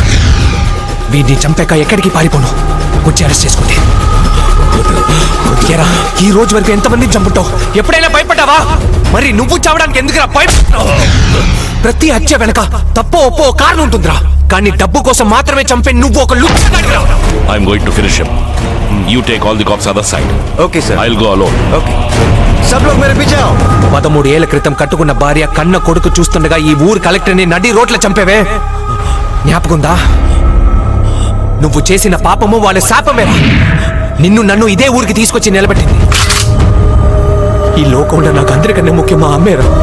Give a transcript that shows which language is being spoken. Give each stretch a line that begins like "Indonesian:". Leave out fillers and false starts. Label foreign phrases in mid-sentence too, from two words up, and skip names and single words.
Telugu: వీడిని చంపాక ఎక్కడికి పారిపోను, వచ్చి అరెస్ట్ చేసుకోండి. ఏరా, ఈ రోజు వరకు ఎంతమందిని చంపుతావు? ఎప్పుడైనా భయపడ్డావా? మరి నువ్వు చావడానికి ఎందుకురా భయపడ్డావు? ప్రతి హత్య వెనక తప్పో ఒప్పో కారణం ఉంటుందిరా, కానీ డబ్బు కోసం మాత్రమే చంపే నువ్వు ఒక లుచ్చగాడివిరా.
English: I'm going to finish him. You take all the cops other side. Okay sir. I will go alone.
Hindi: ఓకే सब लोग मेरे पीछे आओ.
Telugu: 13 ఏళ్ల క్రితం కట్టుకున్న భార్య కన్న కొడుకు చూస్తుండగా ఈ ఊరు కలెక్టర్ని నడి రోడ్ల చంపేవే, జ్ఞాపకుందా? నువ్వు చేసిన పాపము వాళ్ళ శాపమేరా నిన్ను నన్ను ఇదే ఊరికి తీసుకొచ్చి నిలబెట్టింది. ఈ లోకంలో నాకు అందరికన్నా ముఖ్యం మా అమ్మేరా.